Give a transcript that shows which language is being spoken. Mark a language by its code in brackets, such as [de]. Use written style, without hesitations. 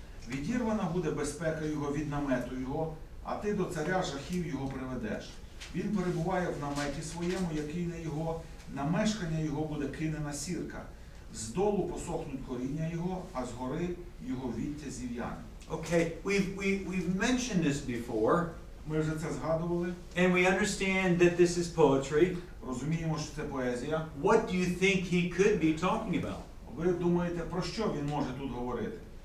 [uk] Відірвана буде безпека його від намету його, а ти до царя жахів його приведеш. Він перебуває в наметі своєму, який не його, на мешкання його буде кинена сірка. Здолу посохнуть коріння його, а згори його віття зів'яне. [en] Okay, we've mentioned this before, [uk] Ми вже це згадували. [en] and we understand that this is poetry. [uk] Розуміємо, що це поезія. [en] What do you think he could be talking about? [uk] Ви думаєте, про що він може тут говорити?